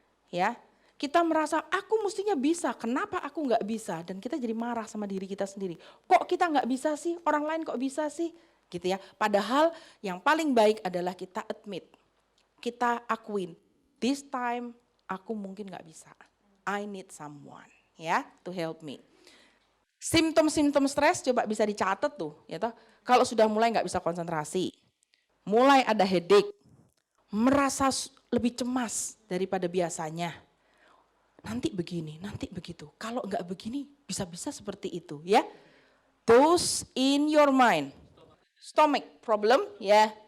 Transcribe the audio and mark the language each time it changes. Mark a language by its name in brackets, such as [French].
[Indonesian] Ya, kita merasa aku mestinya bisa, kenapa aku nggak bisa? Dan kita jadi marah sama diri kita sendiri. Kok kita nggak bisa sih? Orang lain kok bisa sih? Gitu ya. Padahal yang paling baik adalah kita admit, kita akuin. [English] This time [Indonesian] aku mungkin nggak bisa. [English] I need someone, ya, to help me. [Indonesian] Simptom-simptom stres coba bisa dicatat tuh, ya toh. Kalau sudah mulai nggak bisa konsentrasi, mulai ada headache, merasa lebih cemas daripada biasanya. Nanti begini, nanti begitu. Kalau nggak begini, bisa-bisa seperti itu, ya. [English] Those in your mind. Stomach problem, ya.